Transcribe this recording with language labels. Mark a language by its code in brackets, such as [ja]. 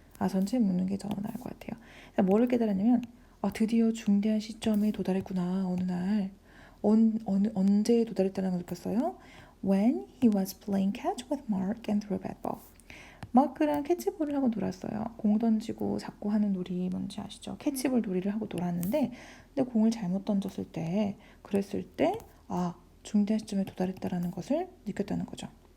[ko] 전체 묶는 게 더 나을 것 같아요. 뭐를 깨달았냐면 드디어 중대한 시점에 도달했구나. 어느 날 언제 도달했다는 걸 느꼈어요? [en] When he was playing catch with Mark and threw a bat ball. [ko] 마크랑 캐치볼을 하고 놀았어요. 공 던지고 잡고 하는 놀이 뭔지 아시죠? 캐치볼 놀이를 하고 놀았는데, 근데 공을 잘못 던졌을 때, 그랬을 때 중대한 시점에 도달했다라는 것을 느꼈다는 거죠.